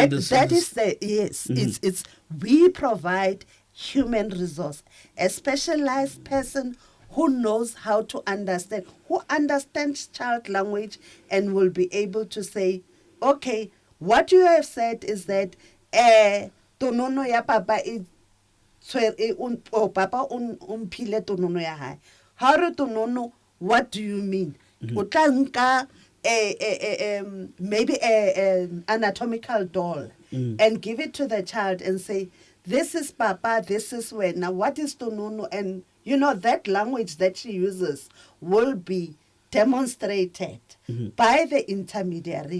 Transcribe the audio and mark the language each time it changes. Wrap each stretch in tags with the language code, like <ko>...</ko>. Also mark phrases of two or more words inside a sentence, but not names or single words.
<en>That is the, yes. It's we provide human resource, a specialized person who knows how to understand, who understands child language and will be able to say, okay, what you have said is that</en> <st>tonono ya papa papa umphile tonono ya hae. How re tonono,</st> <en>what do you mean?</en> <st>O tla nka</st> <en>maybe an anatomical doll and give it to the child and say, this is papa, this is when. Now what is tonono? And you know that language that she uses will be demonstrated by the intermediary.</en>